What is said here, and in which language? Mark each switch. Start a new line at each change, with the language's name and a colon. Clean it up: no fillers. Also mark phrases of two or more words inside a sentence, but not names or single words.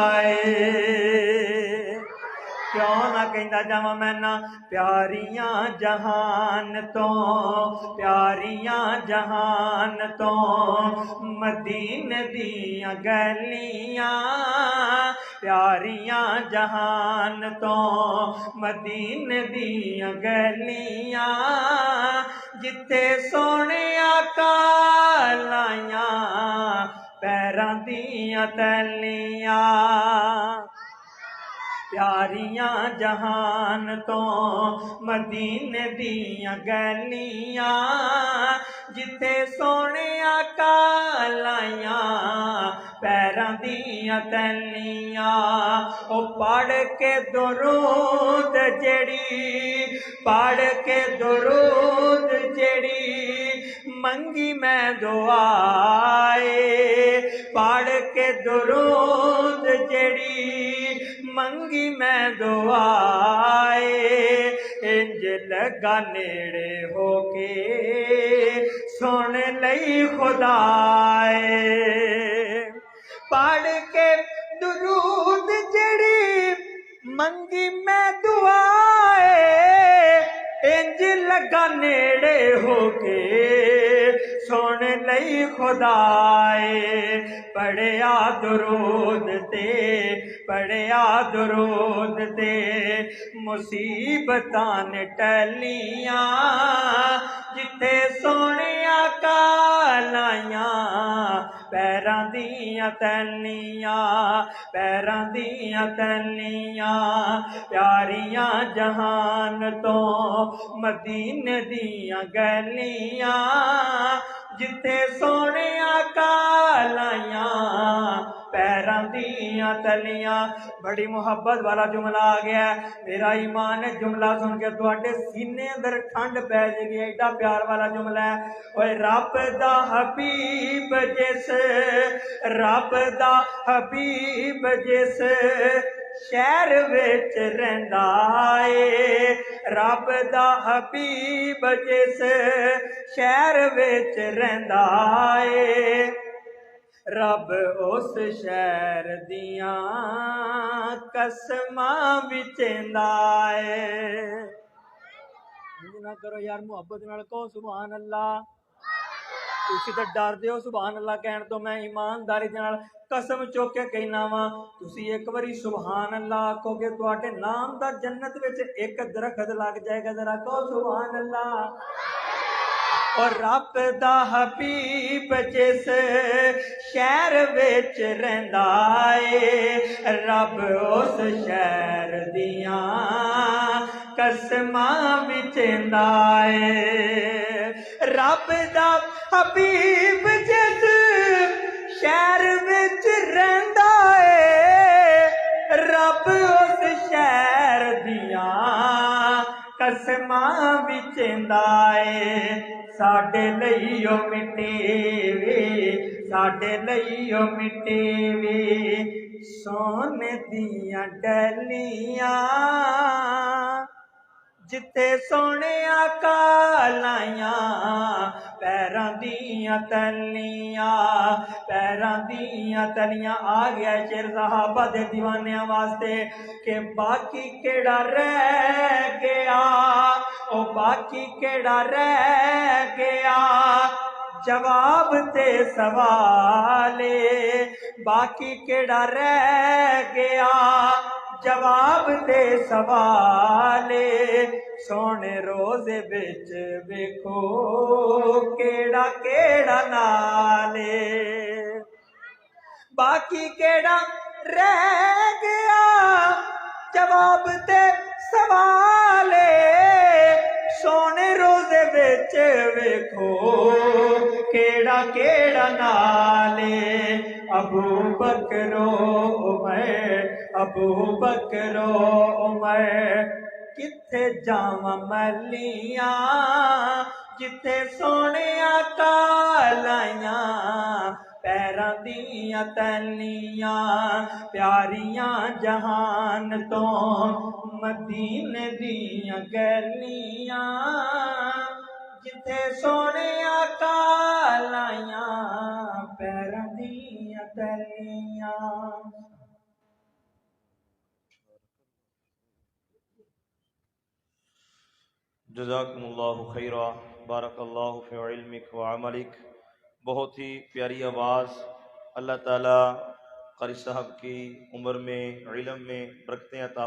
Punjabi: کیوں نہ کہندا جاواں میں نہ پیاریاں جہان تو مدینے دیاں گلیاں پیاریاں جہان تو مدینے دیاں گلیاں جتھے سونے آقا لائیاں پیراں دیاں تلیاں پیاریاں جہان تو مدینے دیاں گلیاں جتھے سونے آقا لائیاں پیراں دیاں تلیاں او پڑھ کے درود جڑی منگی میں دعائے پڑھ کے درود جڑی منگی میں دعائے انج لگا نیڑے ہو کے سن لئی خدائے پڑھ کے درود جڑی منگی میں دعائے انج لگا نیڑے ہو کے سن لئی خدائے پڑھیا درود تے مصیبتاں نے ٹلیاں جتھے سونے آقا لائیاں پیراں دیاں تلیاں پیاریاں جہان تو مدینے دیاں گلیاں جتھے سونے آقا لائیاں پیراں دیاں تلیاں بڑی محبت والا جملہ آ گیا ہے میرا ایمان ہے جملہ سن کے تواڈے سینے اندر ٹھنڈ پی جائے گی ایڈا پیار والا جملہ ہے اوے رب دا حبیب جس شہر وچ رہندا اے رب دا حبیب جس شہر وچ رہندا اے رب اس شہر دیاں قسماں وچیندا اے نہ کرو یار محبت نال کہو
Arabic: سبحان اللہ
Punjabi: تسی تے ڈر دیو
Arabic: سبحان اللہ
Punjabi: کہن تو میں ایمانداری دے نال قسم چوک کے کہنا وا تسی ایک واری
Arabic: سبحان اللہ
Punjabi: آکھو گے تواڈے نام دا جنت وچ ایک درخت لگ جائے گا ذرا کہو
Arabic: سبحان اللہ
Punjabi: اور رب دا حبیب جس شہر وچ رہندا اے رب اس شہر دیاں قسماں وچیندا اے رب دا حبیب جس شہر وچ رہندا اے رب اس شہر دیاں قسماں وچیندا اے ساڈے لئی او مٹے وے ساڈے لئی او مٹے وے سونے دیاں ڈلیاں جتے سونے آقا لائیاں پیراں دیاں تلیاں پیراں دیاں تلیاں آ گیا شیر صحابہ دے دیوانیاں واسطے کہ باقی کیڑا رہ گیا او باقی کیڑا رہ گیا جواب تے سوالے باقی کیڑا رہ گیا جواب تے سوالے سونے روزے بچ ویکھو کیڑا کیڑا نالے باقی کیڑا رہ گیا جواب تے سوالے سونے روزے بچ ویکھو کیڑا کیڑا نالے ابو بکر عمر ابو بکر عمر کتھے جاواں ملیاں جتھے سونے آقا لائیاں پیراں دیاں تلیاں پیاریاں جہان تو مدینے دیاں گلیاں جتھے سونے آقا لائیاں پیراں دیاں تلیاں
Arabic: جزاکم اللہ خیرہ بارک اللہ فی علمک و عملک
Urdu: بہت ہی پیاری آواز اللہ تعالیٰ قاری صاحب کی عمر میں علم میں برکتیں عطا